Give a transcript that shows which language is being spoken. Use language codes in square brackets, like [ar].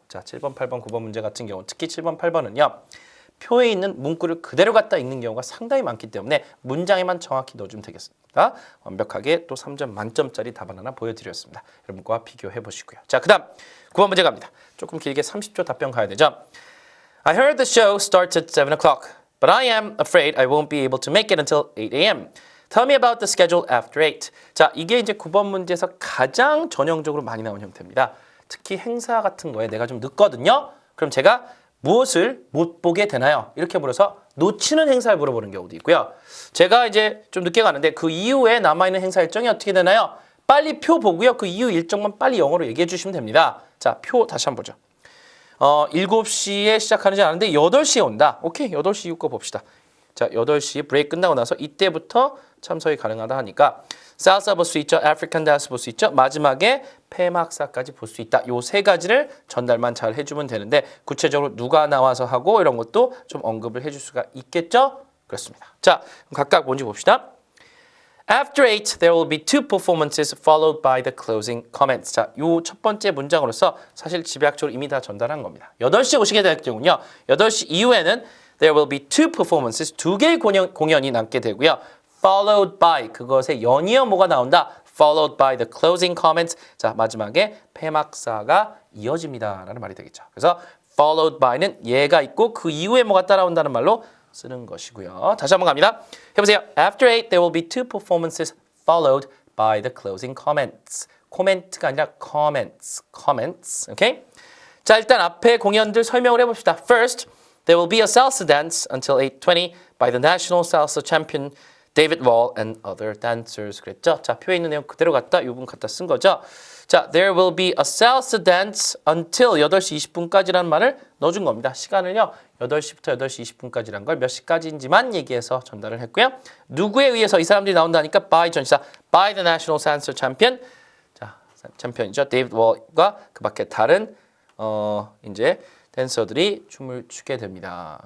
[ko] 자, 7번, 8번, 9번 문제 같은 경우 특히 7번, 8번은요. 표에 있는 문구를 그대로 갖다 읽는 경우가 상당히 많기 때문에 문장에만 정확히 넣어주면 되겠습니다. 완벽하게 또 3점 만점짜리 답안 하나 보여드렸습니다. 여러분과 비교해 보시고요. 자, 그 다음 9번 문제 갑니다. 조금 길게 30초 답변 가야 되죠. [en] I heard the show starts at 7 o'clock, but I am afraid I won't be able to make it until 8 a.m. Tell me about the schedule after 8. [ko] 자, 이게 이제 9번 문제에서 가장 전형적으로 많이 나온 형태입니다. 특히 행사 같은 거에 내가 좀 늦거든요. 그럼 제가 무엇을 못 보게 되나요? 이렇게 물어서 놓치는 행사를 물어보는 경우도 있고요. 제가 이제 좀 늦게 가는데 그 이후에 남아있는 행사 일정이 어떻게 되나요? 빨리 표 보고요. 그 이후 일정만 빨리 영어로 얘기해 주시면 됩니다. 자, 표 다시 한번 보죠. 7시에 시작하는지 아는데 8시에 온다. 오케이, 8시 이후 거 봅시다. 자, 8시 브레이크 끝나고 나서 이때부터 참석이 가능하다 하니까 살사 볼 수 있죠. 아프리칸 댄스 볼 수 있죠. 마지막에 폐막사까지 볼 수 있다. 요 세 가지를 전달만 잘 해주면 되는데 구체적으로 누가 나와서 하고 이런 것도 좀 언급을 해줄 수가 있겠죠? 그렇습니다. 자, 그럼 각각 뭔지 봅시다. [en] After 8, there will be 2 performances followed by the closing comments. [ko] 자, 요 첫 번째 문장으로서 사실 집약적으로 이미 다 전달한 겁니다. 8시에 오시게 될 경우는요. 8시 이후에는 [en] there will be 2 performances, [ko] 2개의 공연이 남게 되고요. [en] followed by, [ko] 그것에 연이어 뭐가 나온다? [en] followed by the closing comments. [ko] 자, 마지막에 폐막사가 이어집니다. 라는 말이 되겠죠. 그래서 followed by는 얘가 있고 그 이후에 뭐가 따라온다는 말로 쓰는 것이고요. 다시 한번 갑니다. 해보세요. [en] After 8, there will be 2 performances followed by the closing comments. [ko] 코멘트가 아니라 comments. 오케이? 자, 일단 앞에 공연들 설명을 해봅시다. [en] First, there will be a salsa dance until 8:20 by the national salsa champion David Wall and other dancers. [ko] 그랬죠? 자, 표에 있는 내용 그대로 갖다 이 부분 갖다 쓴 거죠. 자, [en] there will be a salsa dance until [ko] 8시 20분까지라는 말을 넣어준 겁니다. 시간을요. 8시부터 8시 20분까지란 걸 몇 시까지인지만 얘기해서 전달을 했고요. 누구에 의해서 이 사람들이 나온다니까 by 전시사 [en] by the national salsa champion. [ko] 자, 챔피언이죠. 데이비드 월과 그 밖에 다른 이제 댄서들이 춤을 추게 됩니다.